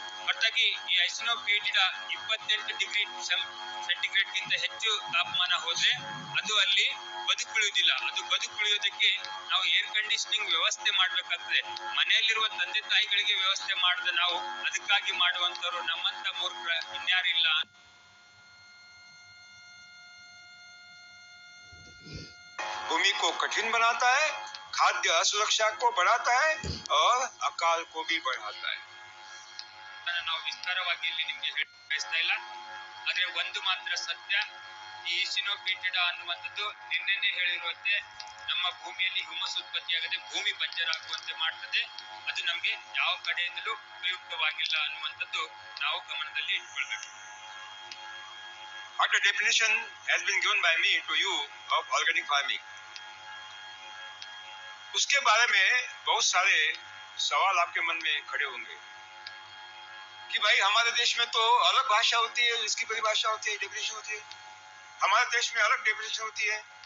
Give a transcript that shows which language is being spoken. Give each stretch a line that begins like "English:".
Kannada: ಒಟ್ಟಾಗಿ ಈ ಐಸಿನೋಫಿಲಿಡಾ 28 degree centigrade ಗಿಂತ ಹೆಚ್ಚು ತಾಪಮಾನ ಹೋದ್ರೆ ಅದು ಅಲ್ಲಿ ಬದುಕುಳಿಯುವುದಿಲ್ಲ. ಅದು ಬದುಕುಳಿಯೋದಕ್ಕೆ ನಾವು ಏರ್ ಕಂಡೀಷನಿಂಗ್ ವ್ಯವಸ್ಥೆ ಮಾಡ್ಬೇಕಾಗ್ತದೆ. ಮನೆಯಲ್ಲಿರುವ ತಂದೆ ತಾಯಿಗಳಿಗೆ ವ್ಯವಸ್ಥೆ ಮಾಡದೆ ನಾವು ಅದಕ್ಕಾಗಿ ಮಾಡುವಂತವ್ರು ನಮ್ಮಂತ ಮೂರ್ಖ ಇನ್ಯಾರಿಲ್ಲ.
Hindi: भूमि को कठिन बनाता है, खाद्य असुरक्षा को बढ़ाता है और अकाल को भी बढ़ाता है।
Kannada: ನಾವು ವಿಸ್ತಾರವಾಗಿ ಇಲ್ಲಿ ನಿಮಗೆ ಹೇಳ್ತಾ ಇಲ್ಲ, ಆದ್ರೆ ಒಂದು ಮಾತ್ರ ಸತ್ಯ, ಈ ಇಸಿನೋಫಿಟಿಡ ಅನ್ನುವಂಥದ್ದು ನಿನ್ನೆನೆ ಹೇಳಿರುವಂತೆ ನಮ್ಮ ಭೂಮಿಯಲ್ಲಿ ಹ್ಯೂಮಸ್ ಉತ್ಪತ್ತಿಯಾಗದೆ ಭೂಮಿ ಬಂಜರಾಗುವಂತೆ ಮಾಡ್ತದೆ. ಅದು ನಮಗೆ ಯಾವ ಕಡೆಯಿಂದಲೂ ಉಪಯುಕ್ತವಾಗಿಲ್ಲ ಅನ್ನುವಂಥದ್ದು ನಾವು ಗಮನದಲ್ಲಿ ಇಟ್ಕೊಳ್ಬೇಕು.
English: What the definition has been given by me to you of organic farming,
Hindi: उसके बारे में बहुत सारे सवाल आपके मन में खड़े होंगे कि भाई हमारे देश में तो अलग भाषा होती है, इसकी परिभाषा होती है, डेफिनेशन होती है, हमारे देश में अलग डेफिनेशन होती है।